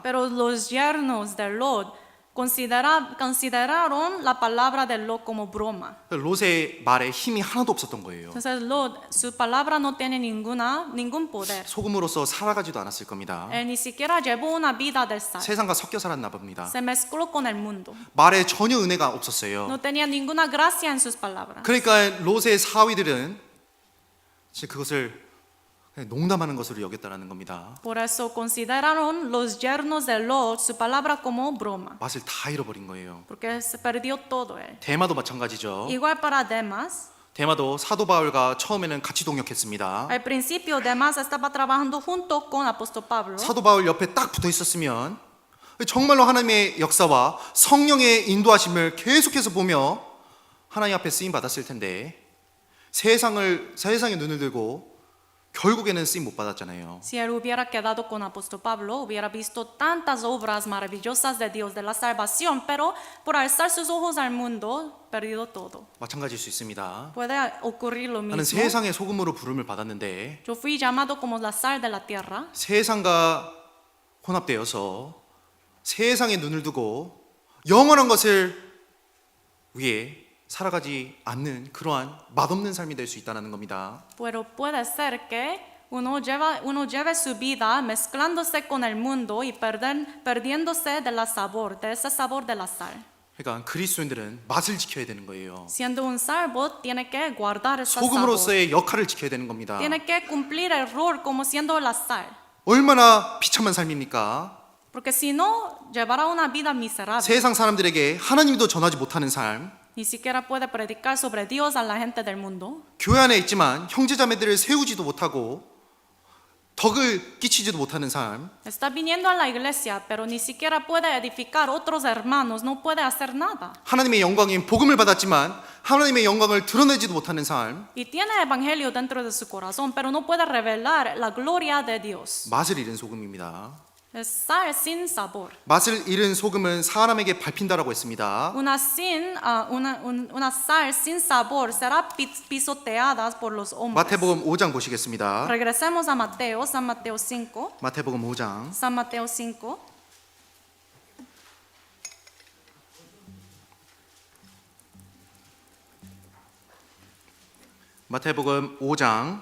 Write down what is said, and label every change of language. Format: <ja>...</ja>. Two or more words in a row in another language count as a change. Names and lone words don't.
<es>Pero los yernos de Lot consideraron la palabra de Lot como broma.</es> <ko>롯의 말에 힘이 하나도 없었던 거예요.</ko> <es>Entonces Lot, su palabra no tiene ningún poder.</es> <ko>소금으로서 살아가지도 않았을 겁니다.</ko> <es>Él ni siquiera llevó una vida de sal.</es> <ko>세상과 섞여 살았나 봅니다.</ko> <es>Se mezcló con el mundo.</es> <ko>말에 전혀 은혜가 없었어요.</ko> <es>No tenía ninguna gracia en sus palabras.</es> <ko>그러니까 롯의 사위들은 사실 그것을 그냥 농담하는 것으로 여겼다라는 겁니다.</ko> <es>Por eso consideraron los yernos de Lot su palabra como broma,</es> <ko>맛을 다 잃어버린 거예요.</ko> <es>porque se perdió todo él.</es> <ko>대마도 마찬가지죠.</ko> <es>Igual para Demas,</es> <ko>대마도 사도 바울과 처음에는 같이 동역했습니다.</ko> <es>al principio Demas estaba trabajando junto con apóstol Pablo.</es> <ko>사도 바울 옆에 딱 붙어 있었으면 정말로 하나님의 역사와 성령의 인도하심을 계속해서 보며 하나님 앞에 쓰임 받았을 텐데 세상의 눈을 들고 결국에는 쓰임 못 받았잖아요.</ko> <es>Si él hubiera quedado con apóstol Pablo, hubiera visto tantas obras maravillosas de Dios de la salvación, pero por alzar sus ojos al mundo, perdido todo.</es> <ko>마찬가지일 수 있습니다.</ko> <es>Puede ocurrir lo</es> <ko>나는</ko> <es>mismo.</es> <ko>세상의 소금으로 부름을 받았는데</ko> <es>Yo fui llamado como la sal de la tierra.</es> <ko>세상과 혼합되어서 세상에 눈을 두고 영원한 것을 위해 살아가지 않는 그러한 맛없는 삶이 될 수 있다는 겁니다.</ko> <es>Pero puede ser que uno lleve su vida mezclándose con el mundo y perdiéndose de ese sabor de la sal.</es> <ko>그러니까 그리스도인들은 맛을 지켜야 되는 거예요.</ko> <es>Siendo un salvo, tiene que guardar ese sabor.</es> <ko>소금으로서의 역할을 지켜야 되는 겁니다.</ko> <es>Tiene que cumplir el rol como siendo la sal.</es> <ko>얼마나 비참한 삶입니까?</ko> <es>Porque si no, llevará una vida miserable.</es> <ko>세상 사람들에게 하나님도 전하지 못하는 삶,</ko> <es>Ni siquiera puede predicar sobre Dios a la gente del mundo.</es> <ko>교회 안에 있지만 형제자매들을 세우지도 못하고 덕을 끼치지도 못하는 삶,</ko> <es>Está viniendo a la iglesia, pero ni siquiera puede edificar otros hermanos, no puede hacer nada.</es> <ko>하나님의 영광인 복음을 받았지만 하나님의 영광을 드러내지도 못하는 삶,</ko> <es>Y tiene evangelio dentro de su corazón, pero no puede revelar la gloria de Dios.</es> <ko>맛을 잃은 소금입니다.</ko> <es>Es sal sin sabor.</es> <ko>맛을 잃은 소금은 사람에게 밟힌다라고 했습니다.</ko> <es>Una sal sin sabor será pisoteada por los hombres.</es> <ko>마태복음 5장 보시겠습니다.</ko> <es>Regresemos a Mateo, San Mateo 5.</es> <ko>마태복음 5장</ko> <es>San Mateo 5.</es> <ko>마태복음 5장</ko>